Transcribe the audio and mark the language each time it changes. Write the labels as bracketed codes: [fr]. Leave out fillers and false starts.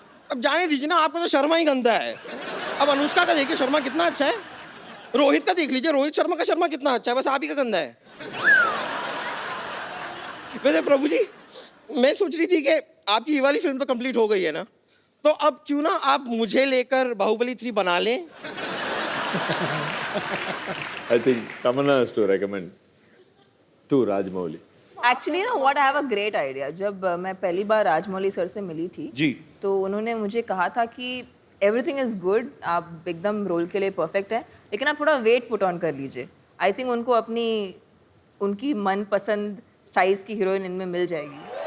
[hi] अब जाने दीजिए ना, आपका तो शर्मा ही गंदा है। अब अनुष्का का देखिए शर्मा कितना अच्छा है, रोहित का देख लीजिए, रोहित शर्मा का शर्मा कितना अच्छा है, बस आप ही का गंदा है। वैसे प्रभु जी, मैं सोच रही थी कि आपकी ये वाली फिल्म तो कंप्लीट हो गई है ना, तो अब क्यों ना आप मुझे लेकर बाहुबली 3 बना लें। [en] I think Tamanna has to recommend to Rajmouli. Actually ना what I have a great idea. [hi] जब मैं पहली बार राजमौली सर से मिली थी जी. तो उन्होंने मुझे कहा था कि [en] everything is good, [hi] आप एकदम रोल के लिए परफेक्ट है, लेकिन आप थोड़ा [en] wait put on [hi] कर लीजिए. आई थिंक उनको उनकी मनपसंद साइज की हीरोइन इनमें मिल जाएगी.